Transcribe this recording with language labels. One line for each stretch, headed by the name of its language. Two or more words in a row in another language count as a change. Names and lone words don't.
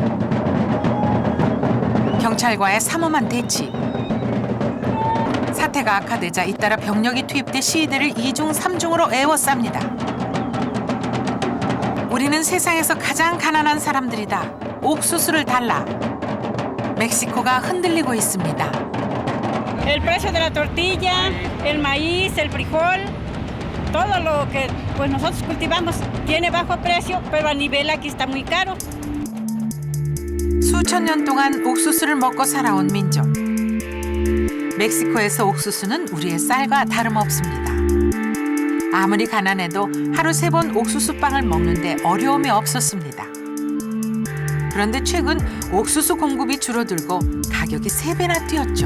Korean: 경찰과의 삼엄한 대치. 사태가 악화되자 잇따라 병력이 투입돼 시위대를 2중 3중으로 에워쌉니다. 우리는 세상에서 가장 가난한 사람들이다. 옥수수를 달라. 멕시코가 흔들리고 있습니다.
Spanish: El precio de la tortilla, el maíz, el frijol, todo lo que pues nosotros cultivamos tiene bajo precio, pero a nivel aquí está muy caro.
Korean: 수천 년 동안 옥수수를 먹고 살아온 민족. 멕시코에서 옥수수는 우리의 쌀과 다름없습니다. 아무리 가난해도 하루 3번 옥수수빵을 먹는데 어려움이 없었습니다. 그런데 최근 옥수수 공급이 줄어들고 가격이 3배나 뛰었죠.